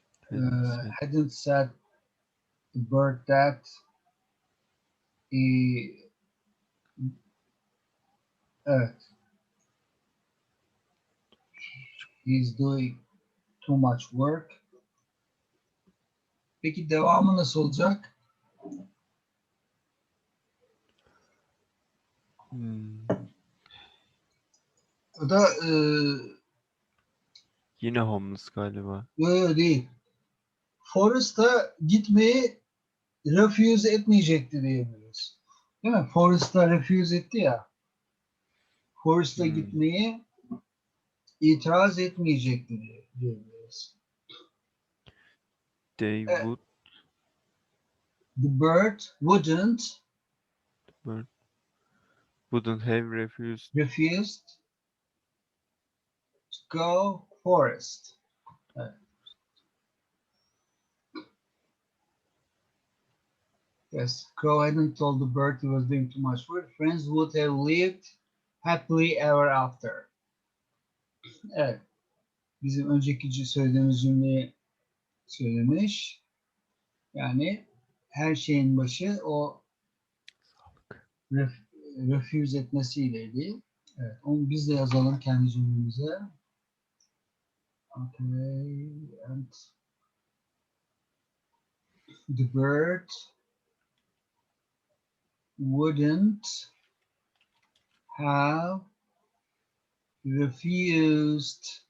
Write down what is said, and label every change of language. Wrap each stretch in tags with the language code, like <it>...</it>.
<en>Hadn't said. Hadn't said the bird that he, evet, he's doing too much work.</en> <tr>Peki devamı nasıl olacak? O da Yine homeless galiba. yok değil. Forest'a gitmeyi refuse etmeyecekti diyebiliriz. Değil mi? Forest'a refuse etti ya. Forest'a gitmeyi itiraz etmeyecekti diyebiliriz.</tr> <en>They would. The bird wouldn't Bird wouldn't have refused. refused to go forest. Evet. Yes, crow hadn't told the bird he was doing too much work. Friends would have lived happily ever after.</en> <tr>Evet. Bizim önceki söylediğimiz cümleyi söylemiş. Yani her şeyin başı o refuse etmesiyleydi. Evet, onu biz de yazalım kendi cümlemize.</tr> <en>Okay, and the bird wouldn't have refused</en>